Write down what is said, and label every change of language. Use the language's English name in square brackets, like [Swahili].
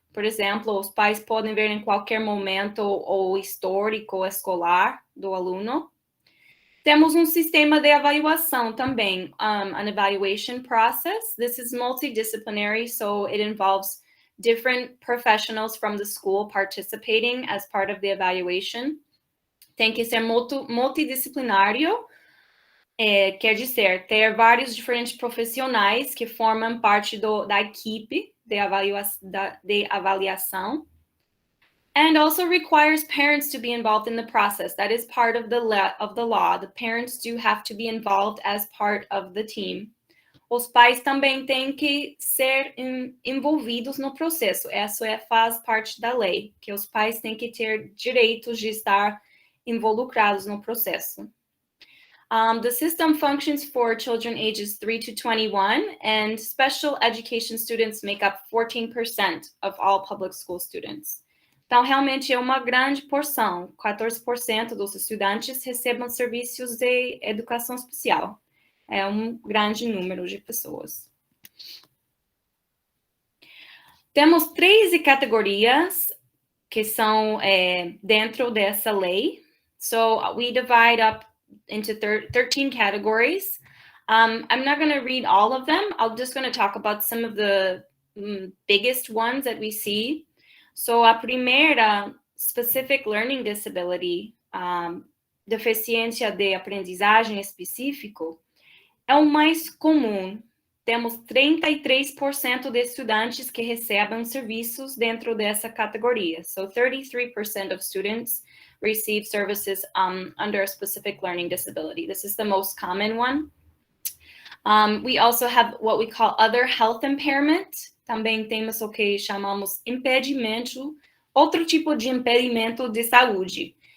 [Portuguese] Por exemplo, os pais podem ver em qualquer momento o histórico escolar do aluno. Temos um sistema de avaliação também, [English] an evaluation process. This is multidisciplinary, so it involves different professionals from the school participating as part of the evaluation. [Portuguese] Tem que ser multidisciplinário, quer dizer, ter vários diferentes profissionais que formam parte da equipe de avaliação. [English] And also requires parents to be involved in the process. That is part of the law. The parents do have to be involved as part of the team. [Portuguese] Os pais também têm que ser envolvidos no processo. Isso faz parte da lei, que os pais têm que ter direitos de estar involucrados no processo. [English] The system functions for children ages 3 to 21, and special education students make up 14% of all public school students. [Portuguese] Então, realmente é uma grande porção. 14% dos estudantes recebem serviços de educação especial. É um grande número de pessoas. Temos 13 categorias que são dentro dessa lei. [English] So, we divide up into 13 categories. I'm not going to read all of them. I'm just going to talk about some of the biggest ones that we see. [Portuguese] So, a primeira, Specific Learning Disability, deficiência de aprendizagem específico, é o mais comum. Temos 33% de estudantes que recebem serviços dentro dessa categoria. [English] So, 33% of students receive services under a specific learning disability. This is the most common one. We also have what we call other health impairment. [Portuguese] Também temos o que chamamos impedimento, outro tipo de impedimento de saúde.